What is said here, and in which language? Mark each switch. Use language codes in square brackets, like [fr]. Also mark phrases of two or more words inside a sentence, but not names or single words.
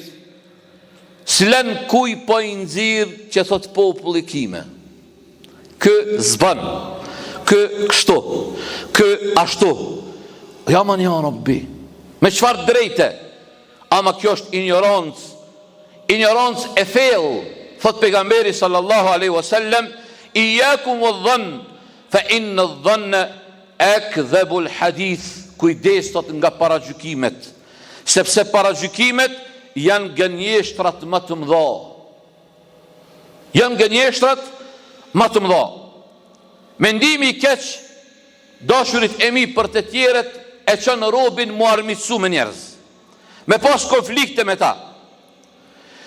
[sq] S'len kuj po i nxirr që thot populli kime, kë zban, kë kështu, kë ashtu. Ja man [ar] يا ربي, [sq] me çfarë drejte? Ama kjo është ignorancë e thellë. Thot pejgamberi [ar] صلى الله عليه وسلم إياكم والظن فإن الظن أكذب الحديث. [sq] Kujdes thot nga paragjykimet, sepse paragjykimet janë gënjeshtrat më të mëdha. Janë gënjeshtrat më të mëdha. Mendimi i keq, dashurit e mi për të tjerët, e çon robin mu armiqsu me njerëz, me pas konflikte me ta.